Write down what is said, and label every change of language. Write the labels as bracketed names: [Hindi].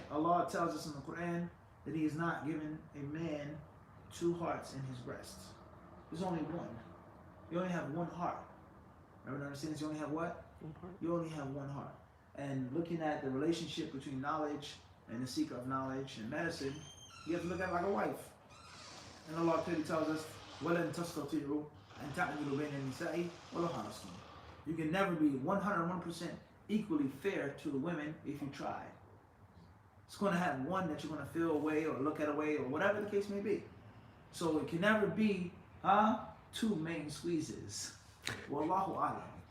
[English] Allah tells us in the Quran that He has not given a man two hearts in his breast. There's only one. You only have one heart. Everyone understands you only have what? One heart. You only have one heart. And looking at the relationship between knowledge and the seeker of knowledge and medicine, you have to look at it like a wife. And Allah clearly tells us, [Arabic] وَلَن تَسْتَطِيعُوا أَن تَعْدِلُوا بَيْنَ النِّسَاءِ وَلَوْ حَرَصْتُمْ. [English] You can never be 101% equally fair to the women if you try. It's going to have one that you're going to feel away or look at away or whatever the case may be. So it can never be two main squeezes. Wallahu a'lam.